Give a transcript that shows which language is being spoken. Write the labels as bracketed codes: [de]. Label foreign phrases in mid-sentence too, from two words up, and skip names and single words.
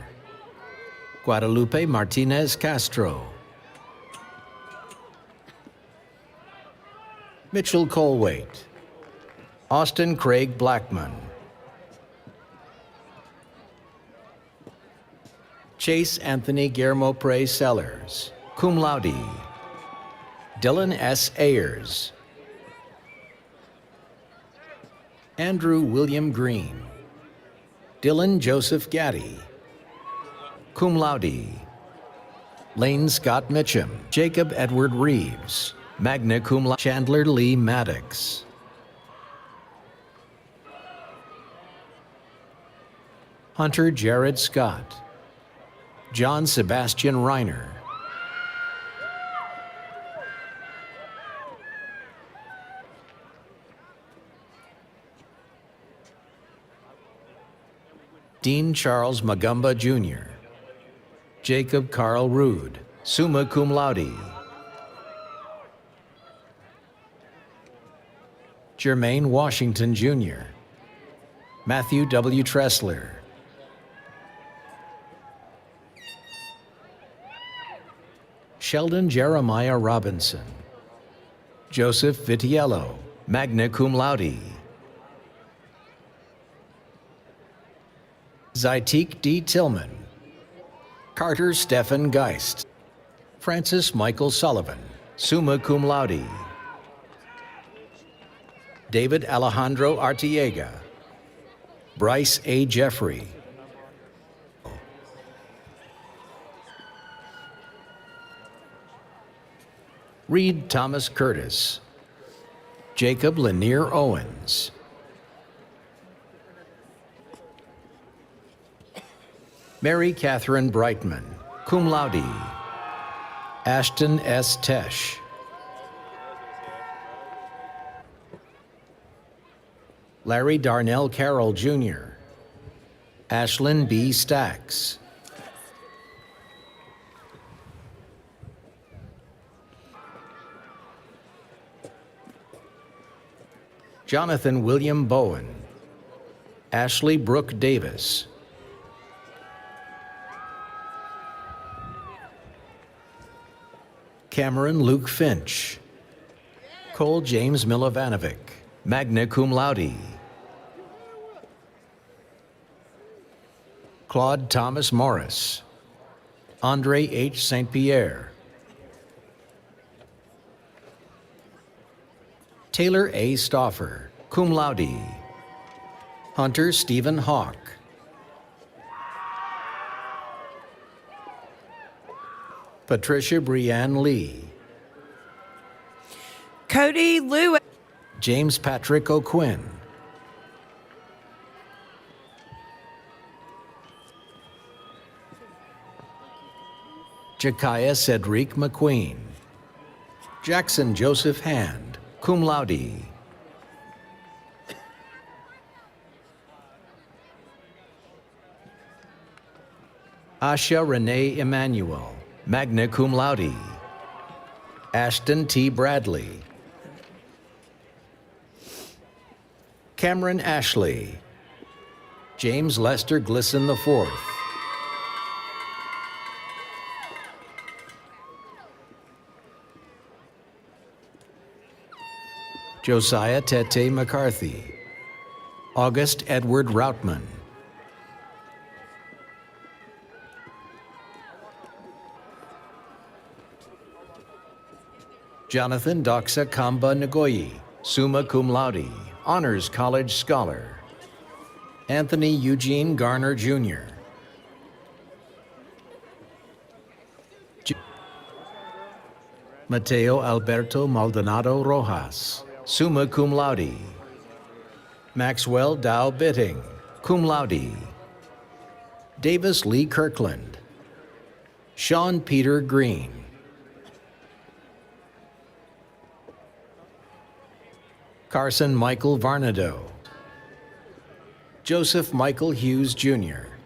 [en] Guadalupe Martinez Castro. Mitchell Colwaite. Austin Craig Blackman. Chase Anthony Guillermo Prey Sellers, [la] cum laude. [en] Dylan S. Ayers. Andrew William Green. Dylan Joseph Gaddy, [la] cum laude. [en] Lane Scott Mitchum. Jacob Edward Reeves, [la] magna cum laude. [en] Chandler Lee Maddox. Hunter Jared Scott. John Sebastian Reiner. Dean Charles Magumba Jr. Jacob Carl Rude, [la] summa cum laude. [en] Jermaine Washington Jr. Matthew W. Tressler. Sheldon Jeremiah Robinson. Joseph Vitiello, [la] magna cum laude. [en] Zaitik D. Tillman. Carter Stephen Geist. Francis Michael Sullivan, [la] summa cum laude. [en] David Alejandro Artiega. Bryce A. Jeffrey. Reed Thomas Curtis. Jacob Lanier Owens. Mary Catherine Brightman, [la] cum laude. [en] Ashton S. Tesh. Larry Darnell Carroll, Jr. Ashlyn B. Stacks. Jonathan William Bowen. Ashley Brooke Davis. Cameron Luke Finch. Cole James Milovanovic, [la] magna cum laude. [en] Claude Thomas Morris. Andre H. St. Pierre. Taylor A. Stauffer, [la] cum laude. [en] Hunter Stephen Hawk. Patricia Brianne Lee. Cody Lewis. James Patrick O'Quinn. Jekiah Cedric McQueen. Jackson Joseph Hand, [la] cum laude. [en] Asha Renee Emanuel, [la] magna cum laude. [en] Ashton T. Bradley. Cameron Ashley. James Lester Glisson IV. Josiah Tete McCarthy. August Edward Routman. Jonathan Doxa Kamba Ngoyi, [la] summa cum laude, [en] Honors College Scholar. Anthony Eugene Garner, Jr. Mateo Alberto Maldonado Rojas, [la] summa cum laude. [en] Maxwell Dow Bitting, [la] cum laude. [en] Davis Lee Kirkland. Sean Peter Green. Carson Michael Varnado. Joseph Michael Hughes, Jr.